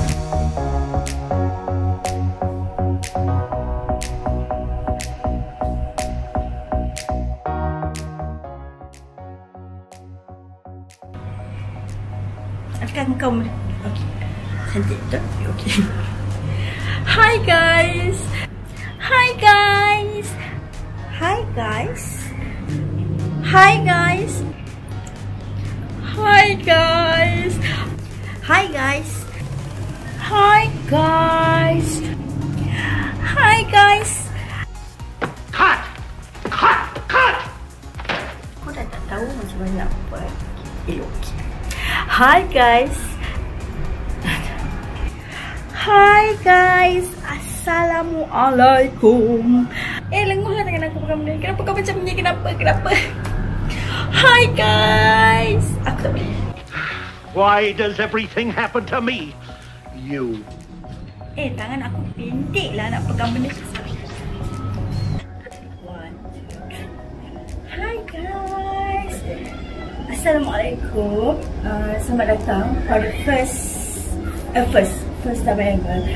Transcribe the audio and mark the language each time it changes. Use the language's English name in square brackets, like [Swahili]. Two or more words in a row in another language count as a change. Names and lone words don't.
[Malay] Akan kau okey. Cantik betul? Okey. [English] Hi guys. Hi guys. Hi guys. Hi guys. Hi guys. Hi guys. Hi guys. Hi guys. Cut. [Malay] Kau dah tak tahu macam mana nak buat. Okey. [English] Hi guys. Hi guys. [Malay] Assalamualaikum. Lenguh lah tangan aku pegang benda. Kenapa kau macam ni? Kenapa? [English] Hi guys. [Malay] Aku tak boleh. [English] Why does everything happen to me? You. [Malay] Tangan aku pendek lah nak pegang benda susah. [English] Hi guys. [Malay] Assalamualaikum. Selamat datang pada [English] first time ever.